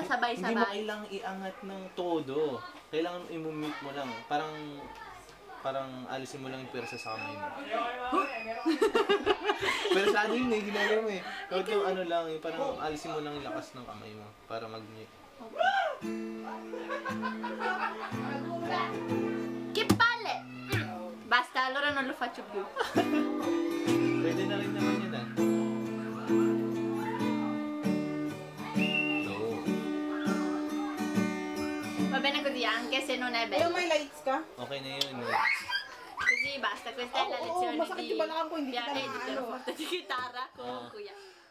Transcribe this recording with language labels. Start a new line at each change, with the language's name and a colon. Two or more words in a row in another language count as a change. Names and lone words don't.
Filipino: Nasabay-sabay. kailangang iangat ng todo. Kailangan i-mute mo lang. Parang alisin mo lang yung pwersa sa kamay mo. Pero sa akin yun eh, ginagawa mo eh. Huwag yung ano lang, yung parang alisin mo lang yung lakas ng kamay mo para mag-mute.
Italian: Che palle! Basta, allora non lo faccio più.
Filipino: Pwede na rin naman yun ah.
Italian: No. Va bene così, anche se non è
Filipino: Ayaw,
Italian: bello.
Filipino: may lights ka? Okay na yun.
Italian: Così basta, questa è la
Filipino: Oo,
Italian: lezione
Filipino: masakit
Italian: di
Filipino: yung balakang ko, hindi kita
Italian: di
Filipino: maano.
Italian: pianoforte di chitarra con Kuya.